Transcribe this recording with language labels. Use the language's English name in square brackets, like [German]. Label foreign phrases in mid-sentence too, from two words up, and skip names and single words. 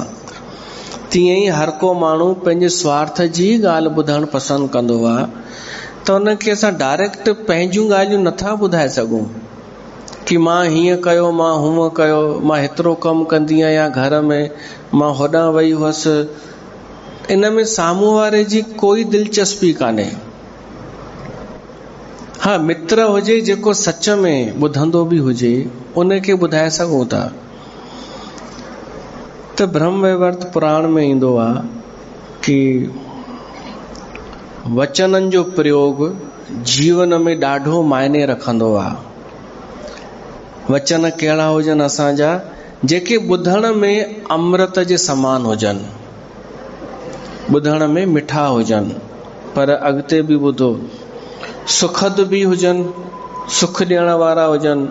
[Sindhi] तीअं ई हर को माण्हू पंहिंजे स्वार्थ जी ॻाल्हि ॿुधणु पसंदि कंदो आहे, त उनखे असां डायरेक्ट पंहिंजूं ॻाल्हियूं नथा ॿुधाए सघूं कि मां हीअं कयो, मां हूअं कयो, मां हेतिरो कमु कंदी आहियां घर में, मां होॾां वई हुअसि। इन में साम्हूं वारे जी कोई दिलचस्पी कान्हे। हा, मित्र हुजे जेको सच में ॿुधंदो बि हुजे, उनखे ॿुधाए सघूं था। त ब्रह्म वैवर्त पुराण में ईंदो आहे कि वचननि जो प्रयोग जीवन में ॾाढो मायने रखंदो आहे। वचन कहिड़ा हुजनि असांजा, जेके ॿुधण में अमृत जे समान हुजनि, ॿुधण में मिठा हुजनि, पर अॻिते बि ॿुधो सुखद बि हुजनि, सुख ॾियण वारा हुजनि।